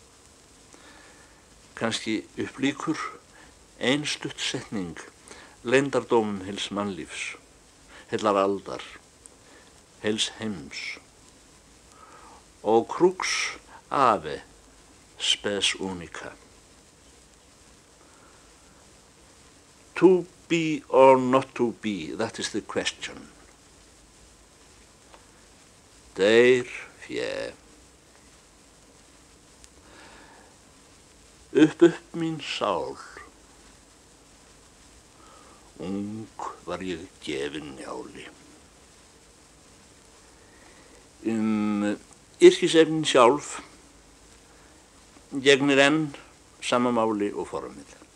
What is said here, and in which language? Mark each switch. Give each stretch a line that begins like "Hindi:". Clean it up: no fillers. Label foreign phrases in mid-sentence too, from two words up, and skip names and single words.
Icelandic: Kannski upplíkur ein stutt setning leyndardómum heils mannlífs, heillar aldar, heils heims.
Latin: Og crux ave spes unica.
English: To be or not to be, that is the question.
Icelandic: Deyr fjö. Upp mín sál. Ung var ég gefin Njáli. Yrkisefnin sjálf gegnir enn sama máli og formið.